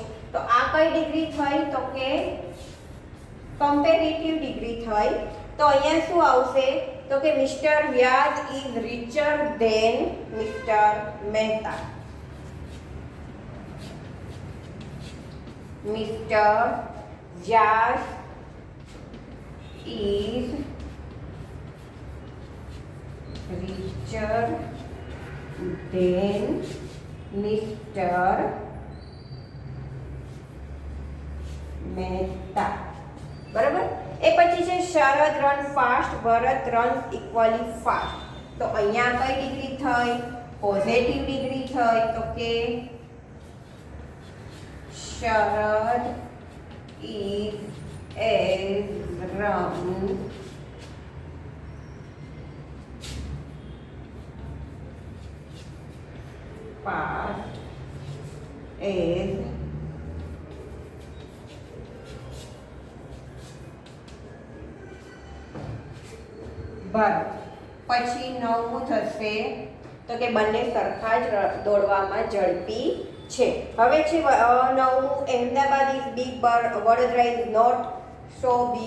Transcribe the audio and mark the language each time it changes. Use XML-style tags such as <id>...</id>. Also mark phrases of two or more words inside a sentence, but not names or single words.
<gu>તો આ કઈ ડિગ્રી થઈ તો કે</gu> <en>comparative degree</en> <gu>થઈ. તો અહીંયા શું આવશે તો કે</gu> <en>Mister Vyas is richer than Mister Mehta. મિસ્ટર Vyas is richer than Mr. Mehta.</en> <gu>બરાબર. એ પછી છે</gu> <en>Sharad run fast, Bharat run equally fast.</en> <gu>તો અહીંયા કઈ ડિગ્રી થઈ</gu> <en>positive degree</en> <gu>થઈ તો કે શરદ</gu> <en>is as run fast as</en> <gu>ભરત. પછી નવમું થશે તો કે બંને સરખા જ દોડવામાં ઝડપી છે. હવે છે નવમું</gu> <en>Ahmedabad is big but Vadodara is not so big.</en>